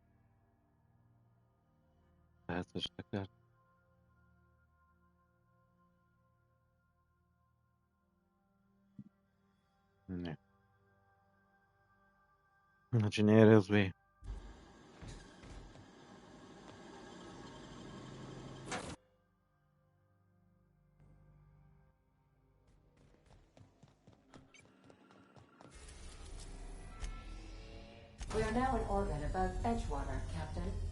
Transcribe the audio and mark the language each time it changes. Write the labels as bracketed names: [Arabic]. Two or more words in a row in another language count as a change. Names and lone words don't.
[Bulgarian] Това е същата карта. Не. Значи не е развей. [English] We are now in orbit above Edgewater, Captain.